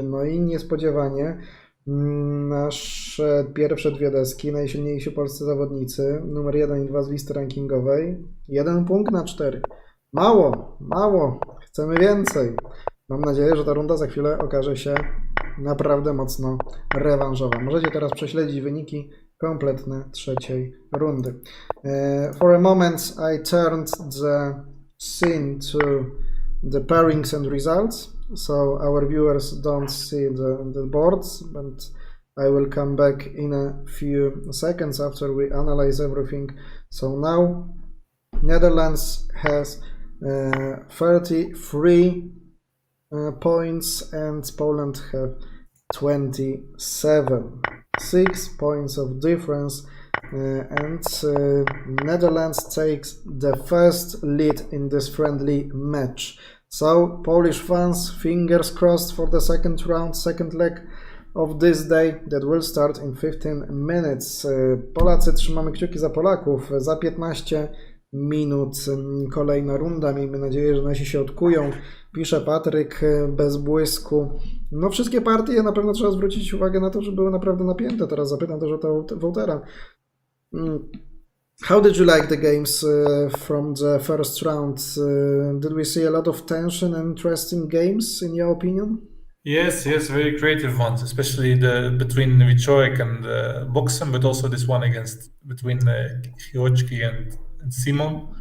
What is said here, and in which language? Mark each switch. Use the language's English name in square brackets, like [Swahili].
[Polish] No i niespodziewanie nasze pierwsze 2 deski, najsilniejsi polscy zawodnicy, numer 1 i 2 z listy rankingowej, 1 punkt na 4. Mało. Chcemy więcej. Mam nadzieję, że ta runda za chwilę okaże się naprawdę mocno rewanżowa. Możecie teraz prześledzić wyniki kompletne trzeciej rundy. [English] For a moment I turned the scene to the pairings and results, so our viewers don't see the boards, but I will come back in a few seconds after we analyze everything. So now Netherlands has 33 points and Poland have 27. 6 points of difference, and Netherlands takes the first lead in this friendly match. So Polish fans, fingers crossed for the second round, second leg of this day that will start in 15 minutes. [Polish] Polacy, trzymamy kciuki za Polaków. Za 15 minut kolejna runda. Miejmy nadzieję, że nasi się odkują. Pisze Patryk bez błysku. No wszystkie partie na pewno trzeba zwrócić uwagę na to, że były naprawdę napięte. Teraz zapytam też o to Wołtera. [English] How did you like the games from the first round? Did we see a lot of tension and interesting games in your opinion? Yes, very creative ones, especially between WIŚCEJ and Boxem, but also this one between ćwiczeń and Simon.